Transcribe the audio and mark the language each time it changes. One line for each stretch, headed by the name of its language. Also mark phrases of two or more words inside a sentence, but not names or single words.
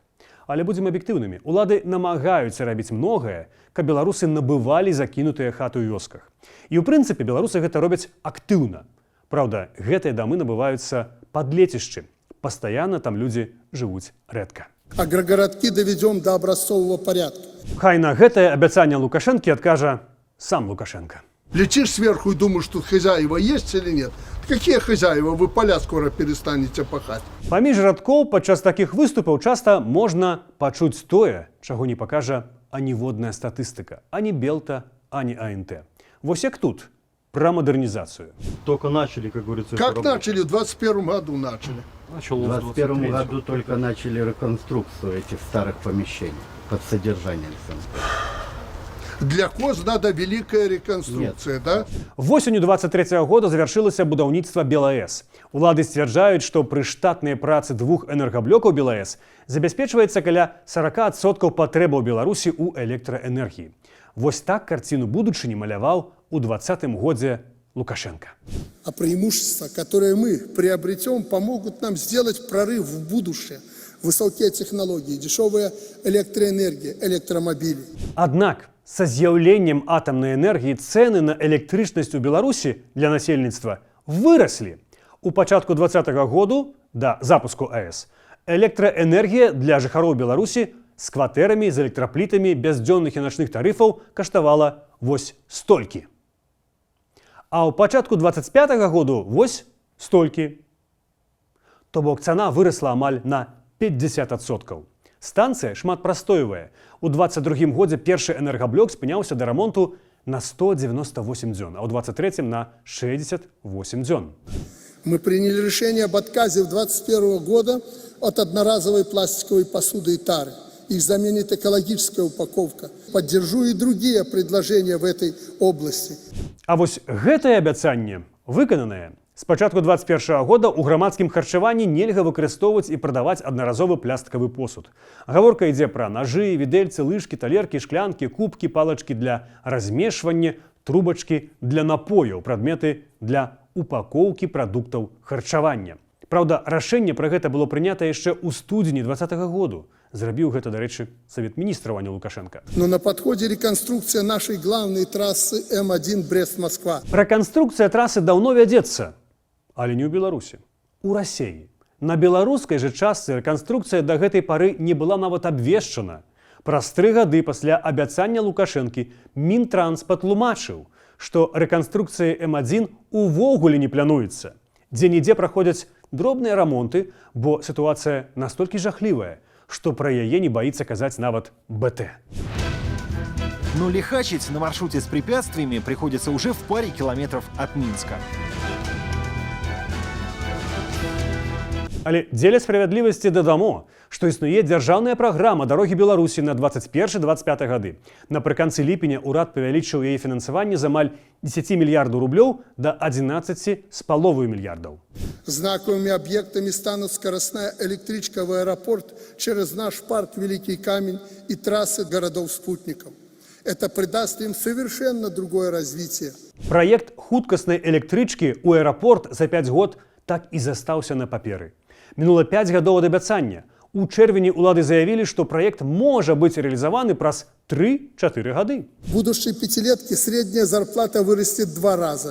Belarusian: Але будзем аб'ектыўнымі. Улады намагаюцца рабіць многае, каб беларусы набывалі закінутыя хаты ў вёсках. І ў прынцыпе беларусы гэта робяць актыўна. Праўда, гэтыя дамы набываюцца пад лецішчы. Пастаянна там людзі жывуць рэдка.
Russian: Агрогородки доведем до образцового порядка.
Belarusian: Хай на гэтае абяцанне Лукашэнкі адкажа сам Лукашенко.
Russian: Летишь сверху и думаешь, тут хозяева есть или нет? Какие хозяева? Вы поля скоро перестанете пахать.
Belarusian: Паміж радкоў падчас такіх выступаў часта можна пачуць тое, чаго не пакажа аніводная статыстыка, ані Белта, ані АНТ. Вось як тут, пра мадэрнізацыю.
Russian: Только начали, как говорится, Как эту работу. начали? В 21 году начали. Начал В с 2021 23-го. году только начали реконструкцию этих старых помещений под содержанием СНП. Для коз надо великая реконструкция, да?
Belarusian: Восенню 23 года завяршылася будаўніцтва БелАЭС. Улады сцвярджаюць, што пры штатнай працы двух энергаблокаў БелАЭС забяспечваецца каля 40% патрэбаў Беларусі ў электраэнергіі. Вось так карціну будучыні маляваў у 2020 годзе Лукашенко.
Russian: А преимущества, которые мы приобретем, помогут нам сделать прорыв в будущее. Высокие технологии, дешевая электроэнергия, электромобили.
Belarusian: Аднак са з'яўленнем атамнай энергіі цэны на электрычнасць у Беларусі для насельніцтва выраслі. У пачатку 2020 году, да запуску АЭС, электраэнергія для жыхароў Беларусі з кватэрамі, з электраплітамі, без дзённых і начных тарыфаў каштавала вось столькі. А ў пачатку 25 году вось столькі. То бок цана вырасла амаль на 50%. Станцыя шмат прастойвае. У 22 годзе першы энергаблок спыняўся да рамонту на 198 дзён, а ў 23 на 68 дзён.
Russian: Мы приняли решение об отказе в 2021 года от одноразовой пластиковой посуды и тары. Их заменит экологическая упаковка. Поддержу и другие предложения в этой области.
Belarusian: А вось гэтае абяцанне выкананае. З пачатку 2021 года ў грамадскім харчаванні нельга выкарыстоўваць і прадаваць аднаразовы пластикавы посуд. Гаворка ідзе пра нажы, відэльцы, лыжкі, талеркі, шклянкі, кубкі, палачкі для размешвання, трубачкі для напояў, прадметы для упакоўкі прадуктаў харчавання. Праўда, рашэнне пра гэта было прынята яшчэ ў студзені 2020 году. Зрабіў гэта, дарэчы, Савет міністраў, а не Лукашенко.
Russian: Но на подходе реконструкция нашей главной трассы М1 Брест-Москва.
Belarusian: Рэканструкцыя трасы даўно вядзецца, але не ў Беларусі, у Расіі. На беларускай жа частцы рэканструкцыя да гэтай пары не была нават абвешчана. Праз 3 гады пасля абяцання Лукашэнкі Мінтранс патлумачыў, што рэканструкцыя М1 увогуле не плануецца. Дзе-нідзе праходзяць дробныя рамонты, бо сітуацыя настолькі жахлівая, што пра яе не баіцца казаць нават БТ.
Russian: Но лихачить на маршруте с препятствиями приходится уже в паре километров от Минска.
Belarusian: Але дзеля справядлівасці дадамо, што існуе дзяржаўная праграма дарогі Беларусі на 21-25 гады. Напрыканцы ліпеня ўрад павялічыў яе фінансаванне з амаль 10 мільярдаў рублёў да 11,5 мільярдаў.
Russian: Знаковыми объектами станут скоростная электричка в аэропорт через наш парк Великий Камень и трассы городов-спутников. Это придаст им совершенно другое развитие.
Belarusian: Праект хуткаснай электрычкі ў аэрапорт за 5 год так і застаўся на паперы. Мінула 5 гадоў ад абяцання. У чэрвені ўлады заявілі, што праект можа быць рэалізаваны праз 3-4 гады.
Russian: В будущей пятилетке средняя зарплата вырастет в 2 раза.